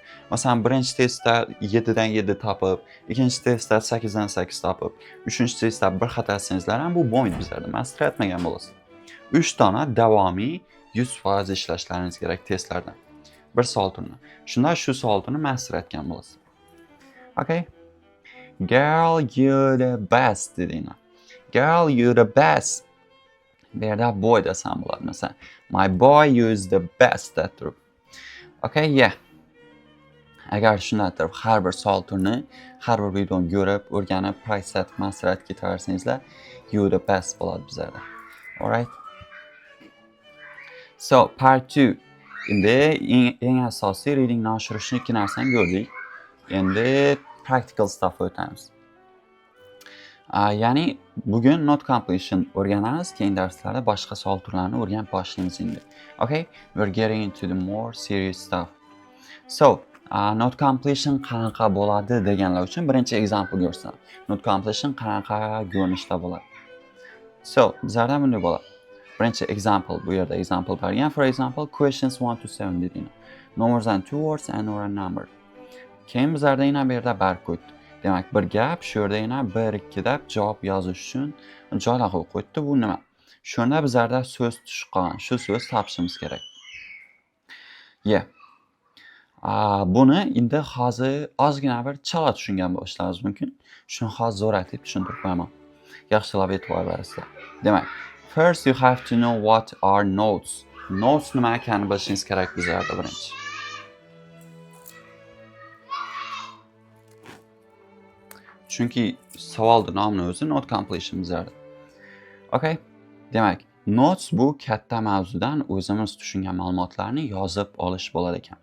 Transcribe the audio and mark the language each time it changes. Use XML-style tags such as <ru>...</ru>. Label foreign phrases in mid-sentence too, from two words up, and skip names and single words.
<uz>Masalan, birinchi testda 7 dan 7 topib, ikkinchi testda 8 dan 8 topib, uchinchi testda bir xato qilsangizlar ham bu bo'lmaydi bizlarda, master etmagan bo'lasiz. 3 dona davomiy 100% ishlashlaringiz kerak testlardan. Bir savol turini. Shunda shu savol turini master etgan bo'lasiz. Okay?</uz> <en>Girl, you're the best dedinglar. Girl, you're the best.</en> <uz>Bu yerda boy desam bo'ladi. Masalan,</uz> <en>my boy is the best at turib. Okay, yeah.</en> <uz>Agar shunday turib har bir savol turini, har bir videoni ko'rib, o'rganib, practice et, master et ketaversangizlar,</uz> <en>you're the best</en> <uz>bo'ladi bizlarda. Alright?</uz> <en>So, part 2.</en> <uz>Endi eng asosiy readingni oshirishni ikki narsani ko'rdik. Endi</uz> <en>practical stuff</en> <uz>o'tamiz. Ya'ni bugun</uz> <en>note completion</en> <uz>o'rganamiz, keyin darslarda boshqa savol turlarini o'rganib boshlaymiz endi. Okay?</uz> <en>We're getting into the more serious stuff. So, note completion</en> <uz>qanaqa bo'ladi deganlar uchun birinchi example ko'rsam.</uz> <en>Note completion</en> <uz>qanaqa ko'rinishda bo'ladi. So, bizlarda bunday bo'ladi. Birinchi example, bu yerda example bergan.</uz> <en>For example, questions 1 to 7 dedinglar. No more than 2 words and or a number.</en> <uz>Keyin bizlarda yana bu yerda barkod. Demak, bir gap, shu yerda yana 1 2 deb javob yozish uchun joylar qo'yib qo'yibdi. Bu nima? Shunda bizlarda so'z tushib qolgan. Shu so'z topishimiz kerak. Yeah. Buni endi hozir ozgina bir chala tushungan bo'lishlaringiz mumkin. Shuni hozir zo'raytib tushuntirib qo'yaman. Yaxshilab e'tibor berasizlar. Demak,</uz> <en>first you have to know what are notes.</en> <uz>Notes nima ekanini bilishingiz kerak bizlarda birinchi. Chunki savolning nomini o'zi</uz> <en>note completion</en> <uz>bizlarda. Okay? Demak, notes bu katta mavzudan o'zimiz tushungan ma'lumotlarni yozib olish bo'lar ekan.</uz>